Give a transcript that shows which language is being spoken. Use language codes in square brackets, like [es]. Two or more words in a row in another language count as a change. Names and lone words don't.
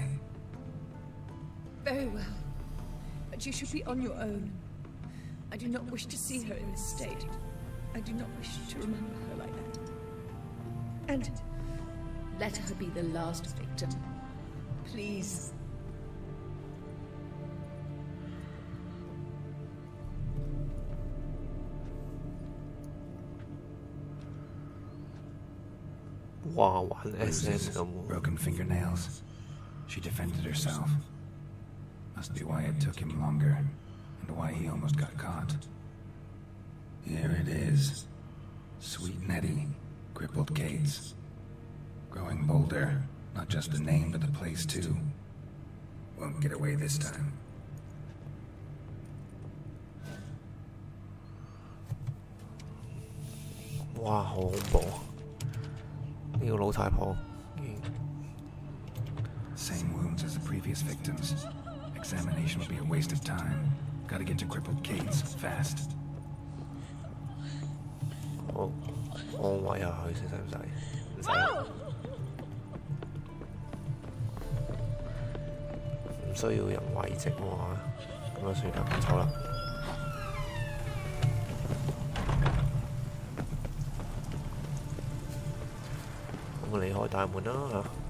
[en] Very well. But you should be on your own. I do not wish to see her in this state. I do not wish to remember her like that. And let her be the last victim. Please. [yue] Wow,玩 SM 咁。 [en] Broken fingernails. She defended herself. Must be why it took him longer, and why he almost got caught. Here it is. Sweet Nettie, crippled Gates. Growing bolder, not just the name, but the place too. Won't get away this time. [yue] 哇，好恐怖！呢個老太婆。 [en] Same wounds as the previous victims. Examination will be a waste of time. Gotta get to crippled Gates fast. [yue] 我餵下佢先，使唔使？唔使。唔需要人遺跡喎，咁就算啦，走啦。咁我離開大門啦嚇。